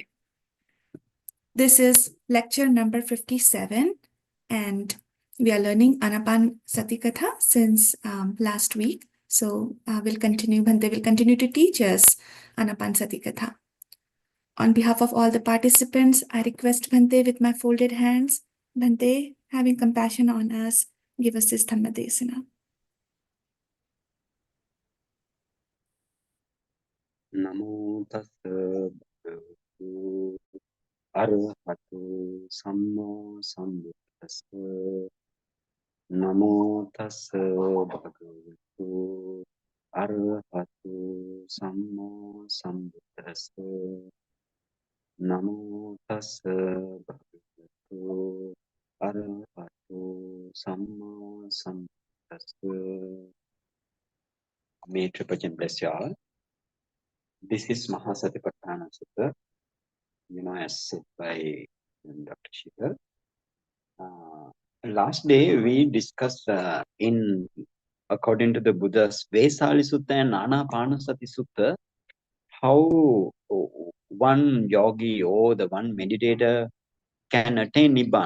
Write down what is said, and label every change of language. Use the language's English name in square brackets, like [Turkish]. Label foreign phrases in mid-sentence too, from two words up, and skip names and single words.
[English] This is lecture number 57, and we are learning Ānāpānassatikathā since last week. So Bhante will continue to teach us Ānāpānassatikathā. On behalf of all the participants, I request Bhante with my folded hands. Bhante, having compassion on us, give us this [Pali] Dhamma Desana. Namo tassa bhagavato arahato samma sambuddhassa. Namo tassa bhagavato arahato samma sambuddhassa. Namo tassa bhagavato arahato samma sambuddhassa. [English] May Triple bless you all. This is Mahasatipatthana Sutta, as said by Dr. Shikhar. Last day we discussed according to the Buddha's Vesali Sutta and Ānāpānassati Sutta, how one yogi or the one meditator can attain Nibbana.